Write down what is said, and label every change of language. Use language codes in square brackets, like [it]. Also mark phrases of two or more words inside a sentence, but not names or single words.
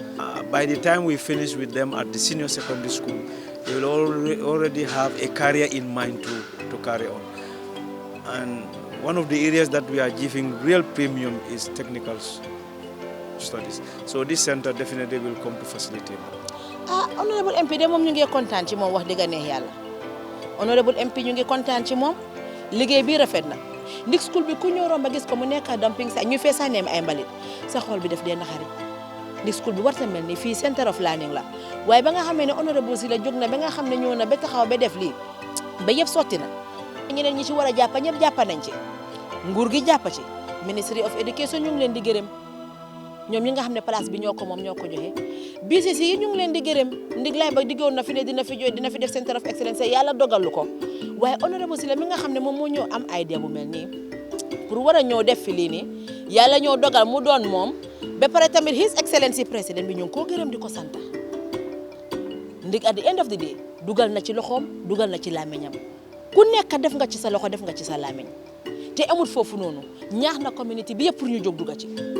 [en] By the time we finish with them at the senior secondary school, they will already have a career in mind to carry on. And one of the areas that we are giving real premium is technical studies. So this center definitely will come to facilitate that. Honorable MP [wo] de moom ñu ngi kontaan ci moom wax dëgg neex yàlla. [en] Honorable MP [wo] ñu ngi kontaan ci moom liggéey bi rafet na. Ndik school bi ku ñëw romb ba gis ko mu nekk [en] dumping site [wo] ñu fee sànneem ay mbalit sa xol bi def dee naxari. Ndik school bi warta mel ni fii [en] center of learning [wo] la waaye ba nga xamee ne honorable si la jóg na ba nga xam ne ñëw na ba taxaw ba def lii ba yëpp sotti na. ñeneen ñi ci war a jàpp ñëpp jàpp nañ ci nguur gi jàpp ci Ministry of Education ñu ngi leen di gërëm ñoom ñi nga xam ne place bi ñoo ko moom ñoo ko joxe BCC yi ñu ngi leen di gërëm ndig lay ba diggoon na fi ne dina fi def Center of Excellence yàlla dogalu ko waaye honorable si la mi nga xam ne moom moo ñëw am idea bu mel nii pour war a ñëw def fi lii nii yàlla ñoo dogal mu doon moom ba pare tamit His Excellency président bi ñu ngi koo gërëm di ko sant ndig [en] at the end of the day [wo] dugal na ci loxoom dugal na ci làmmiñam ku nekk def nga ci sa loxo def nga ci sa làmmiñ te amul foofu noonu ñaax na community bi yëpp pour ñu jóg dugga ci.